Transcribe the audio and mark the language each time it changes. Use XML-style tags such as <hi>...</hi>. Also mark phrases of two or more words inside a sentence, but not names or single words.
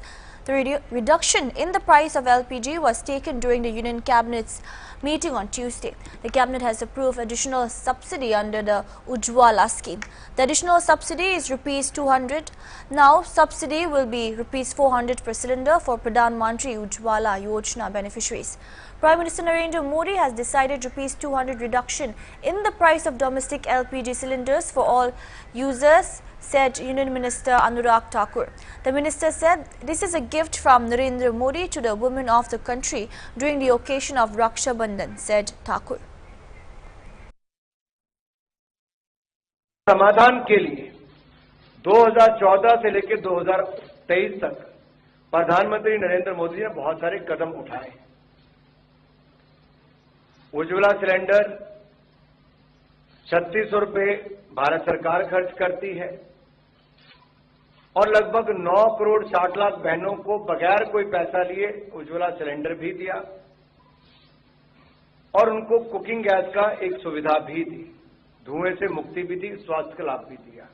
<en>The reduction in the price of LPG was taken during the Union Cabinet's meeting on Tuesday. The Cabinet has approved additional subsidy under the Ujjwala scheme. The additional subsidy is ₹200. Now, subsidy will be ₹400 per cylinder for Pradhan Mantri Ujjwala Yojana beneficiaries. Prime Minister Narendra Modi has decided ₹200 reduction in the price of domestic LPG cylinders for all users, said Union Minister Anurag Thakur. The minister said this is a gift from Narendra Modi to the women of the country during the occasion of Raksha Bandhan, said Thakur.</en> <hi>समाधान के लिए 2014 से लेकर 2023 तक प्रधानमंत्री नरेंद्र मोदी ने बहुत सारे कदम उठाए। उज्ज्वला सिलेंडर 3600 रुपये भारत सरकार खर्च करती है और लगभग 9 करोड़ 60 लाख बहनों को बगैर कोई पैसा लिए उज्ज्वला सिलेंडर भी दिया और उनको</hi> <en>cooking gas</en> <hi>का एक सुविधा भी दी, धुएं से मुक्ति भी दी, स्वास्थ्य का लाभ भी दिया।</hi>